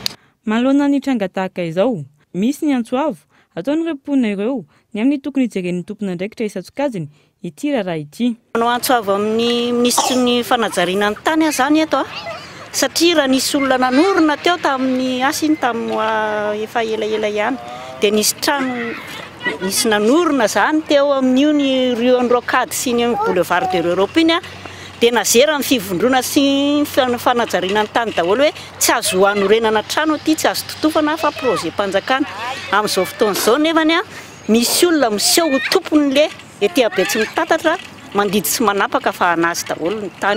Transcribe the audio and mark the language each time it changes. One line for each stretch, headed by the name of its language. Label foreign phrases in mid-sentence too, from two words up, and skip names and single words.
Malagasy: Manoloana ny tranga tahaka izao, misy ny antsoavo ataon'ireo mponina ireo ny amin'ny tokony hijeren'ny tompon'andraikitra isan-tsokajiny ity raharaha ity. Manao antsoavo amin'ny ministry ny fanajariana ny tany zany eto satria raha nisy olona nanorina teo tamin'ny asiny tamin'ny efa elaela ihany dia nisy trano nisy nanorina zany teo amin'io ny Rue Rocade sy ny boulevard de l'Europe iny Tena zera ny fivondrona sy fanajariana ny tany daholo hoe tsy azo hanorenana trano aty, tsy azo totofana fa projet mpanjakana. Amin'izao fotoan'izao nefany a misy olona miseho tompon'le ety abe tsy mitatatra mandidy sy manapaka fa anazy daholo ny tany.